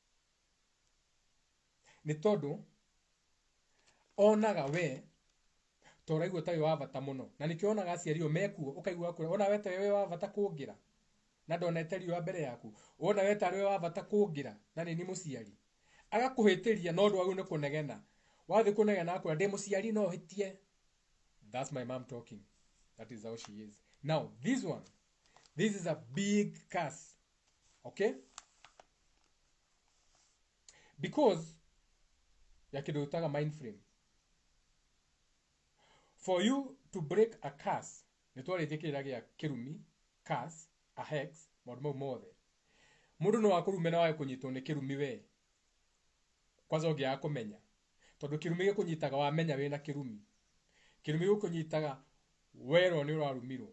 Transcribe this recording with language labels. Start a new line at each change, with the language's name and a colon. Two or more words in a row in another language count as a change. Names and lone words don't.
Kikuyu: nĩ tondũ onaga we toraigua ũtarĩ wa bata mũno na nĩkĩo onaga aciario mekuo ũkaigua kwĩra ona we tarĩ wa bata kũngĩra na ndonete riũa mbere yaku ona we tarĩ wa bata kũngĩra na nĩ mũciari agakũhĩtĩria no ndwagĩrĩirwo nĩ kũnegena wathi kũnegena akwĩra ndĩ mũciari no hĩtie.
English: That's my mom talking. That is how she is. Now this is a big curse, okay, because
Kikuyu: ya kĩndũ utaga
English: mind frame. For you to break a curse,
Kikuyu: nĩ twarĩtie kĩrĩa gĩa kĩrumi,
English: curse, a hex,
Kikuyu: maũndũ mau mothe. Mũndũ no akũrume na wage kũnyitwo nĩ kĩrumi we. Kwanza ũngĩaga kũmenya. Tondũ kĩrumi gĩkũnyitaga wamenya wĩna kĩrumi. Kĩrumi gĩkũnyitaga werwo nĩ ũrarumirwo.